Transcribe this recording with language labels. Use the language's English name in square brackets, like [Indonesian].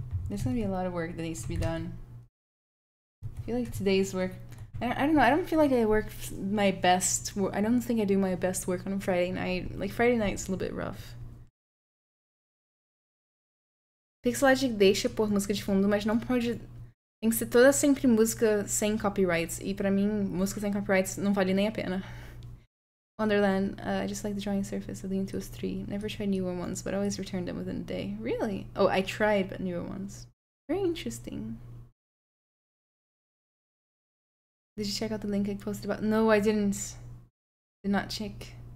[English] There's gonna be a lot of work that needs to be done. I feel like today's work, I don't know, I don't feel like I work my best. I don't think I do my best work on a Friday night. Like, Friday night's a little bit rough. [Portuguese] Pixelogic deixa pôr música de fundo, mas não pode. Tem que ser toda sempre música sem copyrights. E pra mim, música sem copyrights não vale nem a pena. [English] Wonderland, I just like the drawing surface of the Intuos 3. Never tried newer ones, but always returned them within a day. Really? Oh, I tried, but newer ones. Very interesting. Did you check out the link I posted about? No, I didn't. Did not check.